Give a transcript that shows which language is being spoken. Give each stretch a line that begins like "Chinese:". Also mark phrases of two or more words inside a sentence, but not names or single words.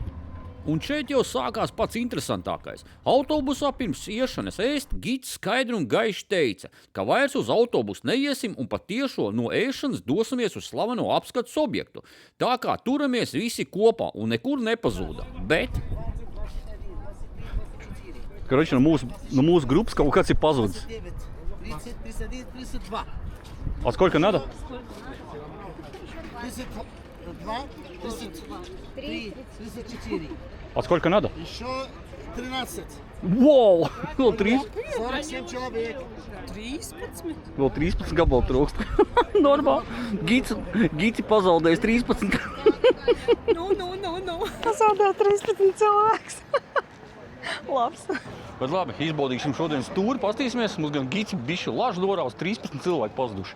Latvian: Un šeit jau sākās pats interesantākais. Autobusā pirms iešanas ēst gids skaidri un gaiši teica, ka vairs uz autobusu neiesim un pat tiešo no ēšanas dosimies uz slaveno apskates objektu. Tā kā turamies visi kopā un nekur nepazūda. Bet... Короче, no mūsu grupas kaut kāds ir pazudis.
Russian: А сколько надо? 32, 33, 34. А сколько надо? Еще 13.
Latvian: Wow! Vēl
Russian: 47 человек.
Latvian: 13 gabalu trūkst. Normāli. Gici pazaudējis 13. Pazaudēja 13 cilvēks. Labs. Bet labi, izbaudīsim šodienas tūri, pastīsimies. Mums gan Gici bišķi lažu dorā uz 13 cilvēku pazuduši.